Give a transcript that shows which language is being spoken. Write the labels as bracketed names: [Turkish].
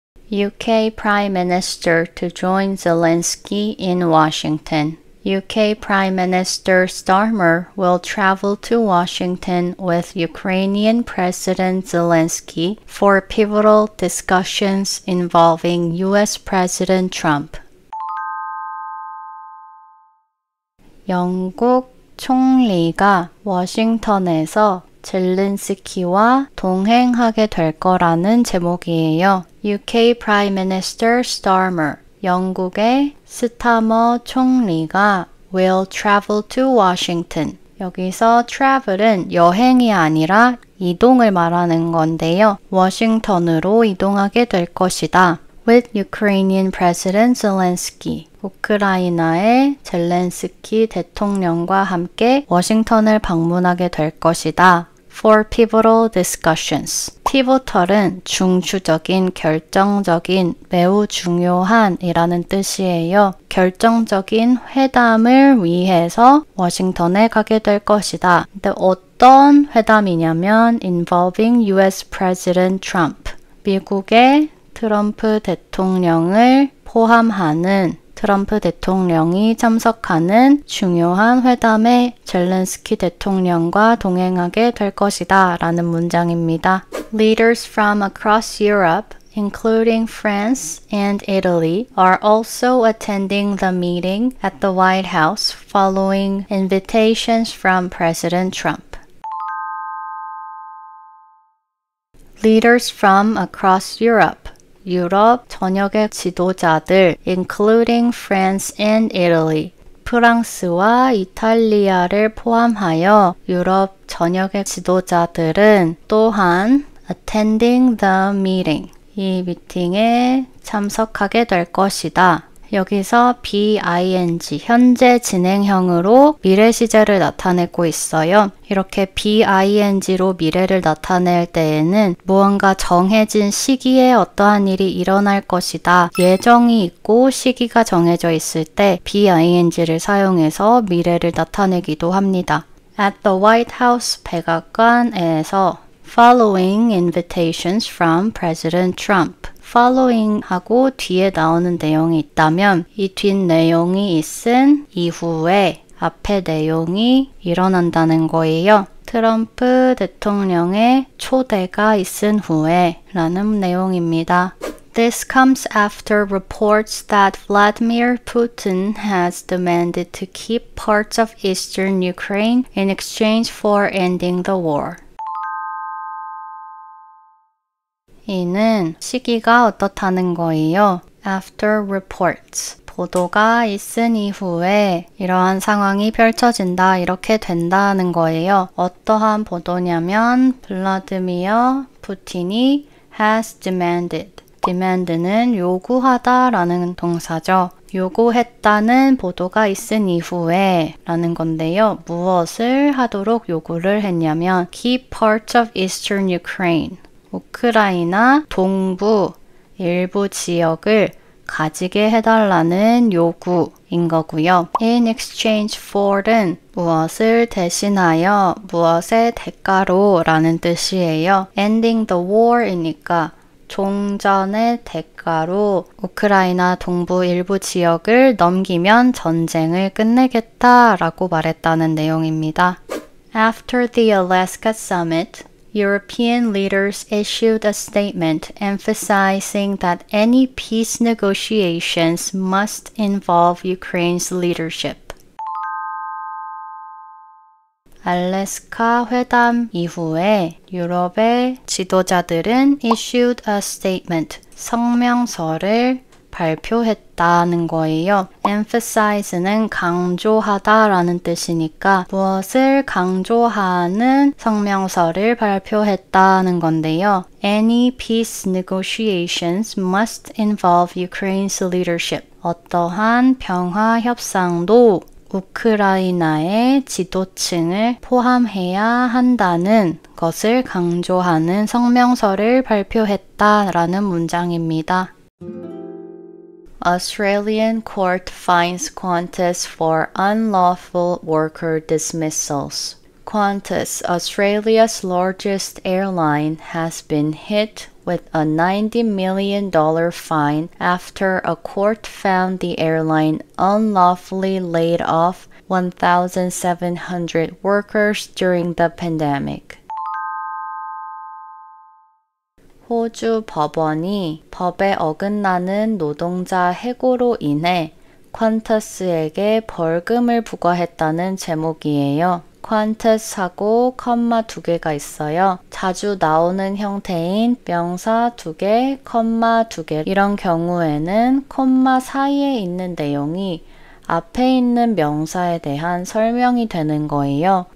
[English] UK Prime Minister to join Zelensky in Washington. UK Prime Minister Starmer will travel to Washington with Ukrainian President Zelensky for pivotal discussions involving US President Trump. [Korean] 영국 총리가 워싱턴에서 젤렌스키와 동행하게 될 거라는 제목이에요. [English] UK Prime Minister Starmer, [Korean] 영국의 스타머 총리가 [English] will travel to Washington. [Korean] 여기서 travel은 여행이 아니라 이동을 말하는 건데요. 워싱턴으로 이동하게 될 것이다. [English] With Ukrainian President Zelensky. [Korean] 우크라이나의 젤렌스키 대통령과 함께 워싱턴을 방문하게 될 것이다. [English] For pivotal discussions. [Korean] pivotal은 중추적인, 결정적인, 매우 중요한 이라는 뜻이에요. 결정적인 회담을 위해서 워싱턴에 가게 될 것이다. 근데 어떤 회담이냐면 [English] involving US President Trump. [Korean] 미국의 트럼프 대통령을 포함하는 트럼프 대통령이 참석하는 중요한 회담에 젤렌스키 대통령과 동행하게 될 것이다 라는 문장입니다. [English] Leaders from across Europe, including France and Italy, are also attending the meeting at the White House following invitations from President Trump. Leaders from across Europe. [Korean] 유럽 전역의 지도자들, [English] including France and Italy, [Korean] 프랑스와 이탈리아를 포함하여 유럽 전역의 지도자들은 또한 [English] attending the meeting, [Korean] 이 미팅에 참석하게 될 것이다. 여기서 BING, 현재 진행형으로 미래 시제를 나타내고 있어요. 이렇게 BING로 미래를 나타낼 때에는 무언가 정해진 시기에 어떠한 일이 일어날 것이다. 예정이 있고 시기가 정해져 있을 때 BING를 사용해서 미래를 나타내기도 합니다. [English] At the White House [Korean] 백악관에서 [English] following invitations from President Trump. [Korean] following 하고 뒤에 나오는 내용이 있다면 이 뒷내용이 있은 이후에 앞에 내용이 일어난다는 거예요. 트럼프 대통령의 초대가 있은 후에 라는 내용입니다. [English] This comes after reports that Vladimir Putin has demanded to keep parts of eastern Ukraine in exchange for ending the war. [Korean] 이는 시기가 어떻다는 거예요. [English] After reports. [Korean] 보도가 있은 이후에 이러한 상황이 펼쳐진다, 이렇게 된다는 거예요. 어떠한 보도냐면 블라디미어 푸틴이 [English] has demanded. [Korean] demand는 요구하다 라는 동사죠. 요구했다는 보도가 있은 이후에 라는 건데요. 무엇을 하도록 요구를 했냐면 [English] keep parts of eastern Ukraine. [Korean] 우크라이나 동부 일부 지역을 가지게 해달라는 요구인 거고요. [English] In exchange for [Korean] 는 무엇을 대신하여, 무엇의 대가로 라는 뜻이에요. [English] Ending the war [Korean] 이니까 종전의 대가로 우크라이나 동부 일부 지역을 넘기면 전쟁을 끝내겠다라고 말했다는 내용입니다. [English] After the Alaska Summit, European leaders issued a statement emphasizing that any peace negotiations must involve Ukraine's leadership. [Korean] 알래스카 회담 이후에 유럽의 지도자들은 [English] issued a statement, [Korean] 성명서를 발표했다는 거예요. emphasize는 강조하다라는 뜻이니까 무엇을 강조하는 성명서를 발표했다는 건데요. [English] Any peace negotiations must involve Ukraine's leadership. [Korean] 어떠한 평화 협상도 우크라이나의 지도층을 포함해야 한다는 것을 강조하는 성명서를 발표했다라는 문장입니다. [English] Australian court fines Qantas for unlawful worker dismissals. Qantas, Australia's largest airline, has been hit with a $90 million fine after a court found the airline unlawfully laid off 1,700 workers during the pandemic. [Korean] 호주 법원이 법에 어긋나는 노동자 해고로 인해 퀀터스에게 벌금을 부과했다는 제목이에요. 퀀터스하고 컴마 2개가 있어요. 자주 나오는 형태인 명사 2개, 컴마 2개 이런 경우에는 콤마 사이에 있는 내용이 앞에 있는 명사에 대한 설명이 되는 거예요.